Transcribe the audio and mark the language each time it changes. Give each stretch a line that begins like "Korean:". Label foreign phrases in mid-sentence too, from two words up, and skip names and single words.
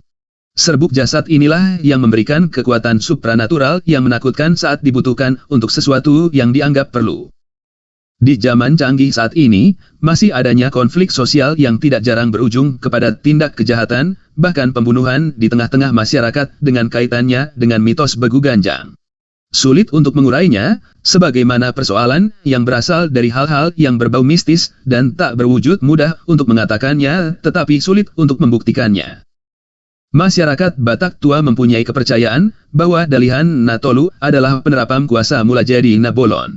Indonesian: Serbuk jasad inilah yang memberikan kekuatan supranatural yang menakutkan saat dibutuhkan untuk sesuatu yang dianggap perlu. Di zaman canggih saat ini, masih adanya konflik sosial yang tidak jarang berujung kepada tindak kejahatan, bahkan pembunuhan di tengah-tengah masyarakat dengan kaitannya dengan mitos begu ganjang. Sulit untuk mengurainya, sebagaimana persoalan yang berasal dari hal-hal yang berbau mistis dan tak berwujud mudah untuk mengatakannya, tetapi sulit untuk membuktikannya. Masyarakat Batak tua mempunyai kepercayaan bahwa Dalihan Natolu adalah penerapan kuasa Mulajadi Nabolon.